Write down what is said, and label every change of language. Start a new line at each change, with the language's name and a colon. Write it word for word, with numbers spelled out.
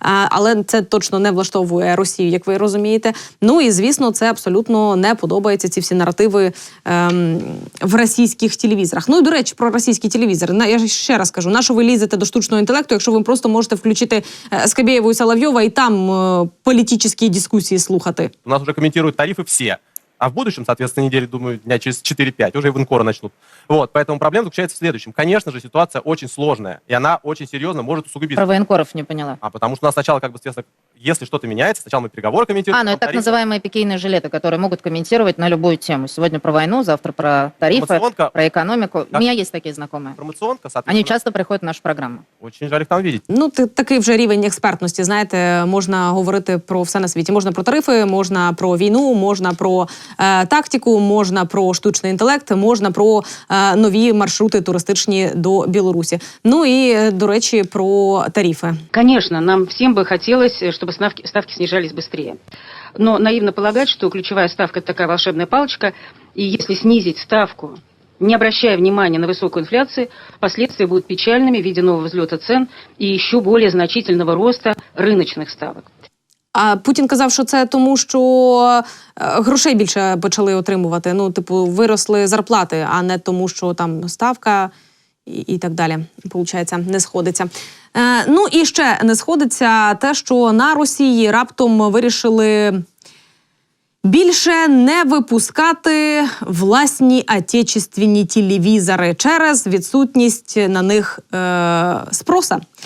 Ukrainian: Але це точно не влаштовує Росію, як ви розумієте. Ну і, звісно, це абсолютно не подобається, ці всі наративи ем, в російських телевізорах. Ну і, до речі, про російські телевізори. Я ще раз кажу, на що ви лізете до штучного інтелекту, якщо ви просто можете включити Скобєєву і Соловйова і там е, політичні дискусії слухати? У нас вже коментують тарифи все.
Russian: А в будущем, соответственно, недели, думаю, дня через четыре-пять уже и в Инкоро начнут. Вот, поэтому проблема заключается в следующем. Конечно же, ситуация очень сложная, и она очень серьезно может усугубиться. Про военкоров не поняла. А потому что у нас сначала, как бы, если что-то меняется, сначала мы переговоры комментируем. А, ну это так называемые пикейные жилеты, которые могут комментировать на любую тему. Сегодня про войну, завтра про тарифы, про экономику. У меня есть такие знакомые. Информационка, соответственно. Они часто приходят в нашу программу. Очень жаль их там видеть.
Ukrainian: Ну, ти, такий вже рівень експертності, знаєте, можна говорити про все на світі. Можна про тарифи, можна про війну, можна про тактику, можна про штучний інтелект, можна про е, нові маршрути туристичні до Білорусі. Ну і, до речі, про тарифи.
Russian: Конечно,
Ukrainian: нам всім би хотілося, щоб ставки, ставки
Russian: снижались быстрее. Но наивно полагать, что ключевая ставка – это такая волшебная палочка, и если снизить ставку, не обращая внимания на высокую инфляцию, последствия будут печальными в виде нового взлета цен и еще более значительного роста рыночных ставок.
Ukrainian: А Путін казав, що це тому, що грошей більше почали отримувати. Ну, типу, виросли зарплати, а не тому, що там ставка і, і так далі. Получається, не сходиться. Е, ну і ще не сходиться те, що на Росії раптом вирішили більше не випускати власні отечественні телевізори через відсутність на них е, спроса.